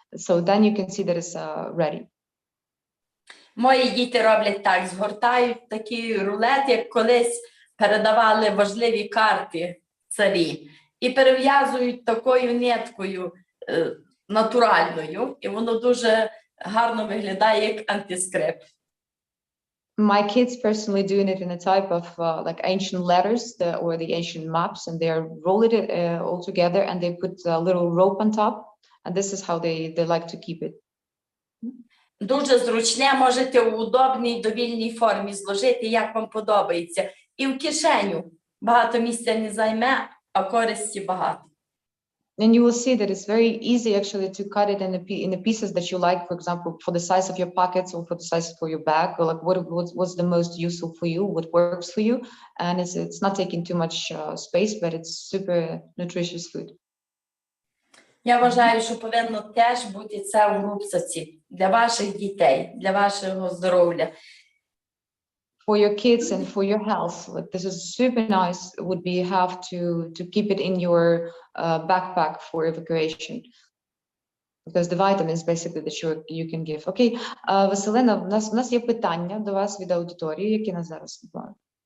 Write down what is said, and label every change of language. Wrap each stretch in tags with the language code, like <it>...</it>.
<en>So then you can see that it's ready.</en> <uk>Мої діти роблять так, згортають такий рулет, як колись передавали важливі карти царі, і перев'язують такою ниткою натуральною, і воно дуже гарно виглядає як антискрипт.</uk> <en>My kids personally doing it in a type of like ancient letters or the ancient maps, and they're rolling it all together, and they put a little rope on top, and this is how they like to keep it.</en> <uk>Дуже зручне, можете у удобній довільній формі зложити, як вам подобається. І в кишеню багато місця не займе, а користі багато.</uk> <en>And you will see that it's very easy actually to cut it in the pieces that you like, for example, for the size of your pockets or for the size for your bag, or like what's the most useful for you, what works for you. And it's not taking too much space, but it's super nutritious food.</en> <uk>Я вважаю, що повинно теж бути це в рюкзаці для ваших дітей, для вашого здоров'я.</uk> <en>For your kids and for your health, like this is super nice. Would be have to keep it in your backpack for evacuation, because the vitamins basically that you can give.</en> <uk>Okay, Vasylena, у нас є питання до вас від аудиторії, які нас зараз слухають.</uk>